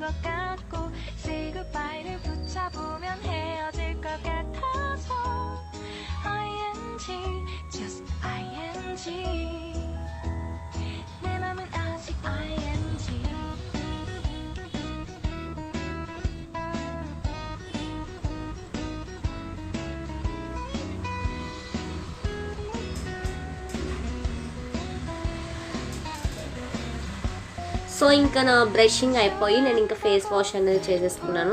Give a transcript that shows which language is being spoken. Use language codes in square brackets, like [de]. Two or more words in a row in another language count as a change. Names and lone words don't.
[ko] 같고 [en] Say goodbye [ko] 를 붙여보면 헤어질 것 같아서 [en] ING just ING [ko] 내 맘은 아직 ING [te] సో ఇంకా నా బ్రషింగ్ అయిపోయి నేను ఇంకా [en] face wash [te] అనేది చేసేసుకున్నాను.